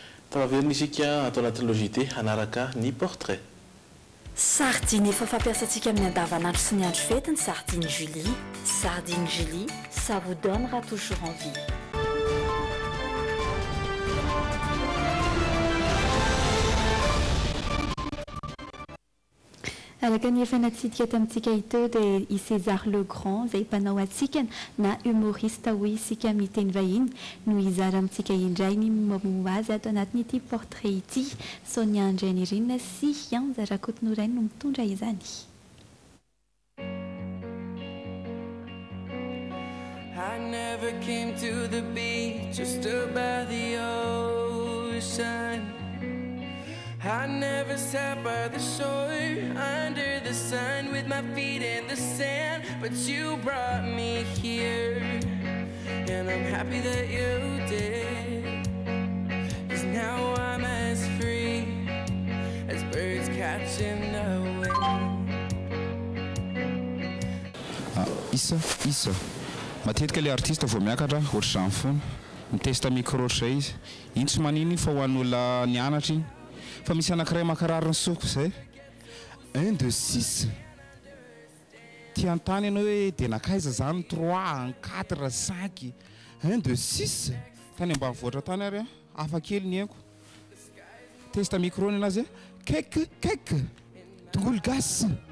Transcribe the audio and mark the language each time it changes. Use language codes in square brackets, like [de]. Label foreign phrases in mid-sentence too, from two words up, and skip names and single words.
[mg] Fanaverina isika atao anaty logité hanaraka ny portrait. Sardine efa fampiasantsika amin'ny andavanandro sy ny andro fety ny sardine Julie. [fr] Sardine Julie, ça vous donnera toujours envie. [mg] Araka ny efa natsidika tamintsika ito dia i César Legrand izay mpanao atsika na humorista hoy isika amin'ny teny vahiny no hizara amintsika indray ny momba azy ato anatin'ity portrait ity. Sonia Andrianirina sy Ian Zarakotonorainy no mitondra izany. [en] I never came to the beach just about the ocean. I never sat by the shore under the sun with my feet in the sand, but you brought me here, and I'm happy that you did, 'cause now I'm as free as birds catching the wind. [mg] Isa matetika le artiste vao miakatra ohatr'izany foana mitesta micro ohatr'izay izy iny tsy manino fa ho an'olona nianatra iny fa misy anankiray makarariny soko zay 1 2 6 tiantany ianao hoe dia nakaiza zany 3 4 5 1 2 6 tany ambanivohitra tany ary hafa kely ny haiko testa micro-ny anazy kek tongolo gasy